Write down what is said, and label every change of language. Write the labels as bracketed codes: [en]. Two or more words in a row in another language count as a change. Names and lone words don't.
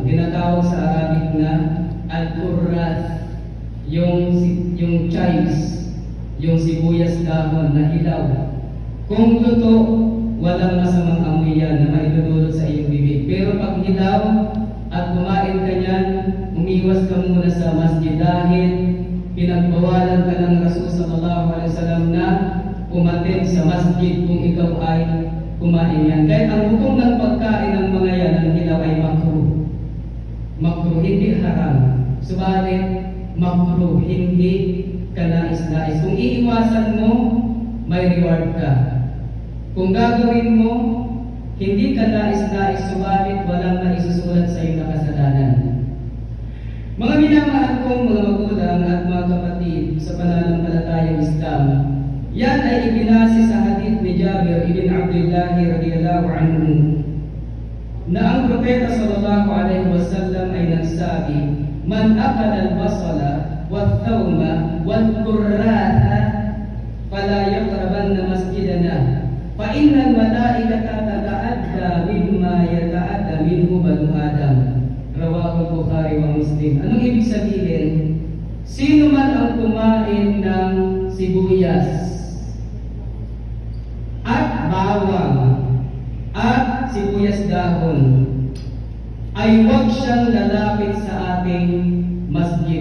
[tl] Tinatawag sa Arabic na al-qurrat, yung chives, yung sibuyas dahon na hilaw. Kung luto, walang masamang amoy yan na maidudulot sa iyong bibig. Pero pag hilaw at kumain ka niyan, umiwas ka muna sa masjid dahil pinagbawalan ka ng Rasul [ar] صلى الله عليه وسلم [tl] na umattend sa masjid kung ikaw ay kumain yan. Kahit ang hukom ng pagkain ng mga yan ng hilaw ay makruh. Makruh, hindi haram. Subalit, makruh, hindi kanais-nais. Kung iiwasan mo, may reward ka. Kung gagawin mo, hindi kanais-nais, subalit walang naisusulat sa iyong kasalanan. Mga minamahal kong mga magulang at mga kapatid sa pananampalatayang Islam, Yan ay ibinase sa hadith ni Jabir ibn Abdullah [ar] رضي الله عنه [tl] na ang propeta [ar] صلى الله عليه وسلم [tl] ay nagsabi, [ar] "من أكل البصل والثوم والكراث فلا يقربن مسجدنا فإن الملائكة تتأذى مما يتأذى منه بنو آدم." رواه البخاري ومسلم. [tl] Anong ibig sabihin? Sino man ang kumain ng sibuyas at bawang at sibuyas dahon ay huwag siyang lalapit sa ating masjid.